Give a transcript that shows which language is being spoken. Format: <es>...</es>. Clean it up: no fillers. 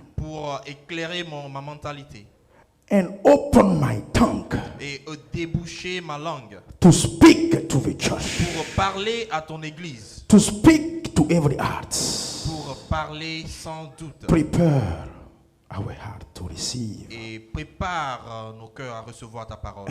<fr>pour éclairer ma mentalité</fr> <en>and open my tongue</en> <fr>et déboucher ma langue</fr> <en>to speak to the church,</en> <fr>pour parler à ton Église,</fr> <en>to speak to every heart.</en> <fr>pour parler sans doute</fr> <en>Prepare our heart to receive</en> <fr>et prépare nos cœurs à recevoir ta parole</fr>